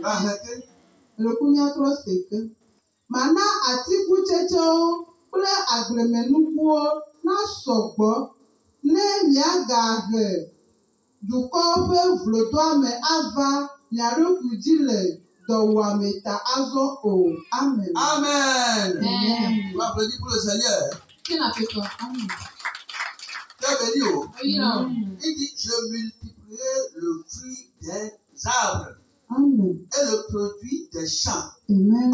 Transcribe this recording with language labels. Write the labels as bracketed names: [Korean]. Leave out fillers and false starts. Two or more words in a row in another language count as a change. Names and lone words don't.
[Ewe] Lekumia seke. Mana atikutsetsewo kple agblemenukuwo na sɔgbɔ ne miagahe dukɔwo ƒe vlodoame ava mia ɖokui dzi le dɔwɔame ta azɔ o. Amen. Amen. Amen. [French] On va applaudir pour le Seigneur. Qui n'a fait quoi? Amen. Très béni. Oui, non. Il dit, je multiplierai le fruit des arbres Amen. et le produit des champs, Amen.